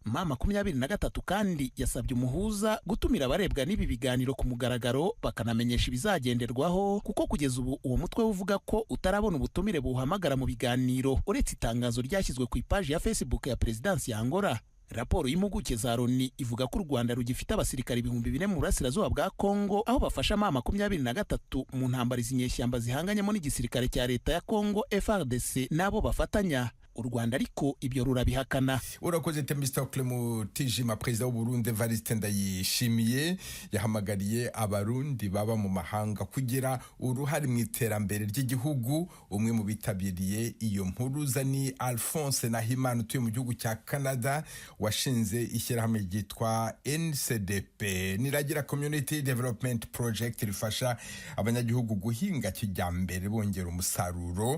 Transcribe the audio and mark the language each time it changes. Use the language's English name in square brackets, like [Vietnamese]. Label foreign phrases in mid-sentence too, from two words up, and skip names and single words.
[Kinyarwanda] M23 kandi yasabye umuhuza gutumira abarebwa n'ibi biganiro ku mugaragaro bakanamenyesha ibizagenderwaho, kuko kugeza ubu uwo mutwe uvuga ko utarabona ubutumire buhamagara mu biganiro uretse itangazo ryashyizwe ku ipaji ya Facebook ya Perezidansi ya Angola. Raporo y'impuguke za Loni ivuga ko u Rwanda rugifite abasirikare 4,000 mu burasirazuba bwa Kongo, aho bafasha M23 mu ntambara izinyeshyamba zihanganyemo n'igisirikare cya leta ya Kongo FARDC nabo bafatanya. U Rwanda ariko ibyo rurabihakana. Urakoze Temistokle Mutijima. Perezida w'u Burundi Evariste Ndayishimiye yahamagariye abarundi baba mu mahanga kugira uruhare mu iterambere ry'igihugu. Umwe mu bitabiriye iyo mpuruza ni Alphonse Nahimana utuye mu gihugu cya Canada, washinze ishyirahamwe ryitwa NCDP, Niragira Community Development Project, rifasha abanyagihugu guhinga kijyambere bongera umusaruro.